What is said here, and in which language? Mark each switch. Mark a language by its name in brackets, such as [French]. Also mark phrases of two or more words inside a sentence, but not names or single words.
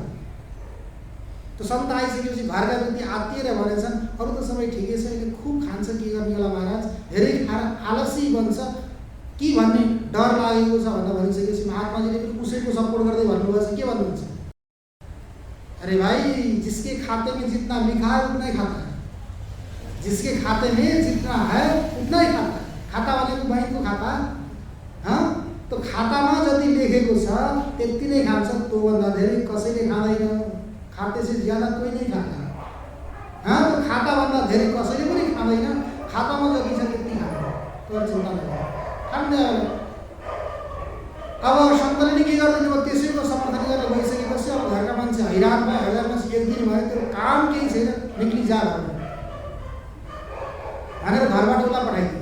[Nepali] त्यो सन्त आइसकेपछि घरका व्यक्ति आत्तिएर भनेछन्, अरू त सबै ठिकै छ, यसले खुब खान्छ, के गर्ने होला महाराज, धेरै खाएर आलसी बन्छ कि भन्ने डर लागेको छ भनेर भनिसकेपछि महात्माजीले पनि उसैको सपोर्ट गर्दै भन्नुभएछ। के भन्नुहुन्छ, [Hindi] अरे भाई, जिसके खाते में जितना लिखा है उतना ही खाता है, जिसके खाते में जितना है उतना ही खाता है। [Nepali] खाता भनेको बैंकको खाता, तो खातामा जति लेखेको छ त्यति नै खान्छ, त्योभन्दा धेरै कसैले खाँदैन। [Hindi] खाते से ज्यादा [Nepali] कोही नै खाँदैन। तो खाताभन्दा धेरै कसैले पनि खाँदैन, खातामा जति छ त्यति खान्छ, तर चिन्ता नगर्नु। अब सन्तले के गर्दैन, अब त्यसैको समर्थन गरेर गइसकेपछि अब घरका मान्छे हैरान भए, एक दिन भयो, त्यो काम केही छैन, निक्ली जा भनेर घरबाट उसलाई पठाइदिए।